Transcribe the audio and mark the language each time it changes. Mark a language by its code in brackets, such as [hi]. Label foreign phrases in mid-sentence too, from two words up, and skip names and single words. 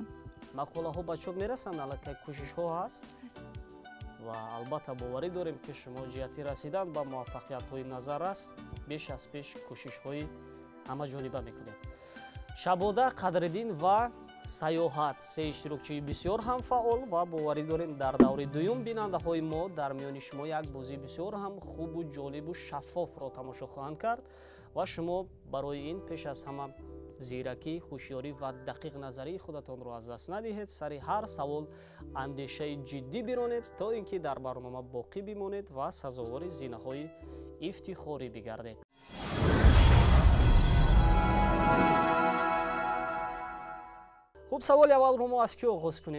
[fa] مقوله ها بچه میرسند، البته کوشش ها هست و البته باوری داریم که شما جهتی رسیدن به موفقیت های نظررس بیش از پیش کوشش های همه جانبه میکنید. شباده، قدردین و سیاحت 3 اشتراکچی بسیار هم فعال و باوری داریم در دور دوم بیننده های ما در میان شما یک بازی بسیار هم خوب و جالب و شفاف را تماشا خواهند کرد [tg] ва шумо барои ин пеш аз ҳама зиракӣ, ҳушёрӣ ва дақиқназарии худатонро аз даст надиҳед. Сари ҳар савол андешаи ҷиддӣ биронед, то ин ки дар барнома боқӣ бимонед ва сазовори зинаҳои ифтихорӣ бигардед. хуб, саволи аввалро мо аз кӣ оғоз кунем?